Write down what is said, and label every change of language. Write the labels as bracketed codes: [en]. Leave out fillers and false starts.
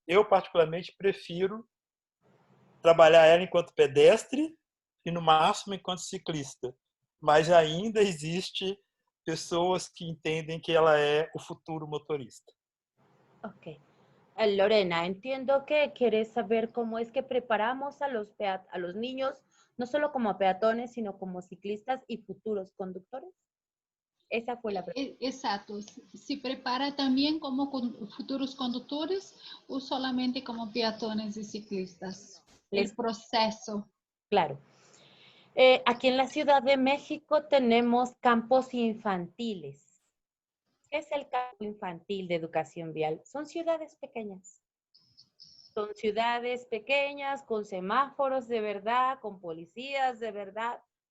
[pt] Eu, particularmente, prefiro trabalhar ela enquanto pedestre e, no máximo, enquanto ciclista. Mas ainda existe pessoas que entendem que ela é o futuro motorista. Ok. [es] Lorena, entiendo que quieres saber cómo es que preparamos a los niños, no solo como peatones, sino como ciclistas y futuros conductores. Esa fue la pregunta. [pt] Exato. Se prepara também como futuros condutores ou [es] solamente como peatones [pt] e ciclistas? [es] El proceso. Claro. Aquí en la Ciudad de México tenemos campos infantiles. ¿Qué es el campo infantil de educación vial? Son ciudades pequeñas. Son ciudades pequeñas con semáforos de verdad, con policías de verdad.